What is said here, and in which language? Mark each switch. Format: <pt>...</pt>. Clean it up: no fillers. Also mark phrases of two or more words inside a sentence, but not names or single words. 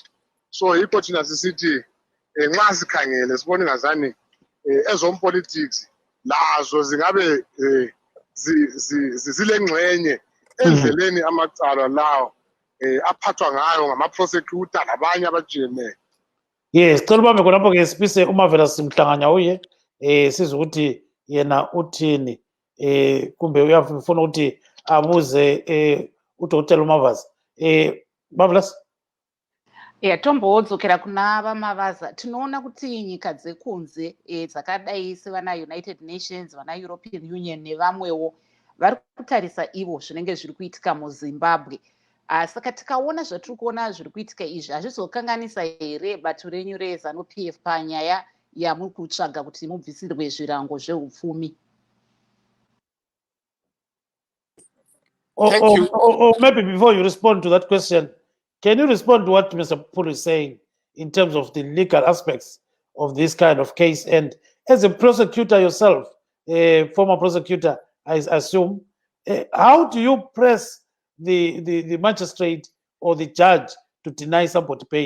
<nd>So yikho thina sisithi nxa sikhangele sibone ngazani ezompolitics lazo zingabe zilengxenye endleleni amacala lawo aphathwa ngayo ngama-prosecutor labanye abajiyeneyo. Yes, cela ubambe khonapho ke sipise uMavela simhlanganya uye sizwe ukuthi yena uthini kumbe uyafuna ukuthi abuze uDr. Mavaza. Marvelous.</nd> <sn>Tombodzokera kuna vaMavaza, tinoona kuti nyika dzekunze dzakadai sevana United Nations, vana European Union nevamwewo vari kutarisa ivo zvinenge zviri kuitika muZimbabwe. Saka tikaona zvatiri kuona zviri kuitika izvi hazvizokanganisa here bato renyu reZANU-PF panyaya yamuri kutsvaga kuti mubvisirwe zvirango zveupfumi?</sn> <en>Or maybe before you respond to that question, can you respond to what Mr. Pulu is saying in terms of the legal aspects of this kind of case? And as a prosecutor yourself, a former prosecutor, I assume, how do you press the magistrate or the judge to deny somebody bail.</en>